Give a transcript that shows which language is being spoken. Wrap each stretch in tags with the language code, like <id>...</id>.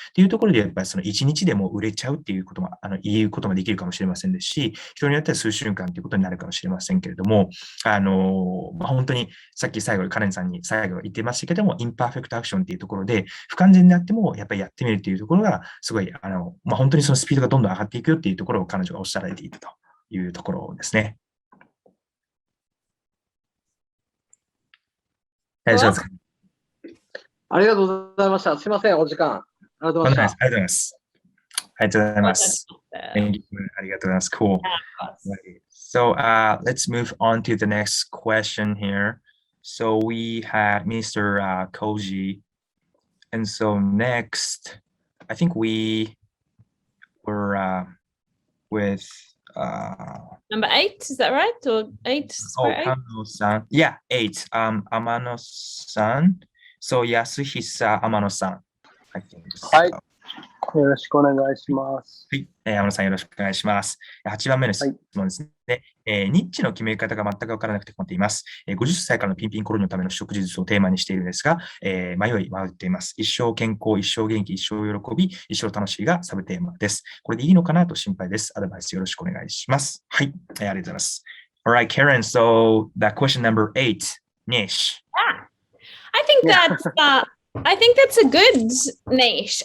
<ja>っていうところで、やっぱりその1日でも売れちゃうっていうことも、言うこともできるかもしれませんですし、人によっては数週間ということになるかもしれませんけれども、本当にさっき最後にカレンさんに最後言ってましたけども、インパーフェクトアクションっていうところで、不完全であってもやっぱりやってみるっていうところが、すごい、本当にそのスピードがどんどん上がっていくよっていうところを彼女がおっしゃられていたというところですね。大丈夫ですか？ありがとうございました。すいません、お時間。ありがとうございました。ありがとうございます。ありがとうございます。</ja> <en>Thank you.</en> <ja>ありがとうございます。</ja> <en>Cool. So let's move on to the next question here. So we had Mr. Koji. And so next, I think we were with Number 8, is that right? Or 8? Amano-san. Yeah, 8. Amano-san. So Yasuhisa Amano-san. I think so.</en> <ja>はい。よろしくお願いします。はい。天野さんよろしくお願いします。8番目の質問ですね。ニッチの決め方が全く分からなくて困っています。50歳からのピンピンコロニのための食事術をテーマにしているんですが、迷っています。一生健康、一生元気、一生喜び、一生楽しいがサブテーマです。これでいいのかなと心配です。アドバイスよろしくお願いします。はい。ありがとうございます。</ja> <en>Alright, Karen, so that question number 8, niche. I think that's a good niche.</en>